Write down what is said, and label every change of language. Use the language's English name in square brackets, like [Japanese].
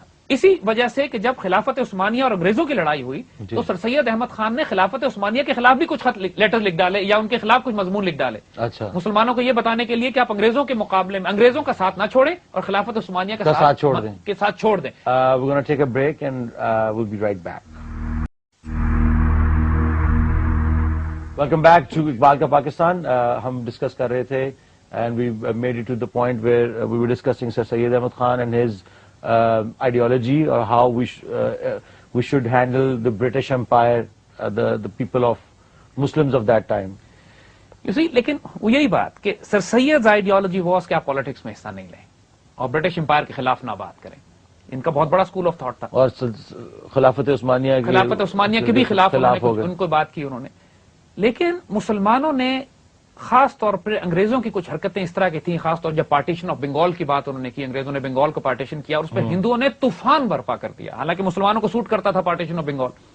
[Urdu] اسی وجہ سے کہ جب خلافت عثمانیہ اور انگریزوں کی لڑائی ہوئی تو سر سید احمد خان نے خلافت عثمانیہ کے خلاف بھی کچھ لیٹر لکھ ڈالے یا ان کے خلاف کچھ مضمون لکھ ڈالے, مسلمانوں کو یہ بتانے کے لیے کہ آپ انگریزوں کے مقابلے میں انگریزوں کا ساتھ نہ چھوڑیں اور خلافت عثمانیہ کا ساتھ چھوڑ دیں. [English] We're going to take a break and we'll be right back. Welcome back to Iqbal Ka Pakistan. [Urdu] ہم ڈسکس کر رہے تھے [English] and we made it to the point where we were discussing Sir Syed Ahmad Khan and his ideology, or how we should handle the British Empire, the people of Muslims of that time. You see, [Urdu] لیکن وہ یہی بات کہ سر سید's [English] ideology was [Urdu] کہ آپ politics میں حصہ نہیں لیں اور برٹش امپائر کے خلاف نہ بات کریں. ان کا بہت بڑا اسکول آف تھاٹ تھا, اور خلافت عثمانیہ کے بھی خلاف ان کو بات کی انہوں نے. لیکن مسلمانوں نے خاص طور پر انگریزوں کی کچھ حرکتیں اس طرح کی تھیں, خاص طور جب پارٹیشن آف بنگال کی بات انہوں نے کی, انگریزوں نے بنگال کو پارٹیشن کیا اور اس پہ ہندوؤں نے طوفان برپا کر دیا, حالانکہ مسلمانوں کو سوٹ کرتا تھا پارٹیشن آف بنگال.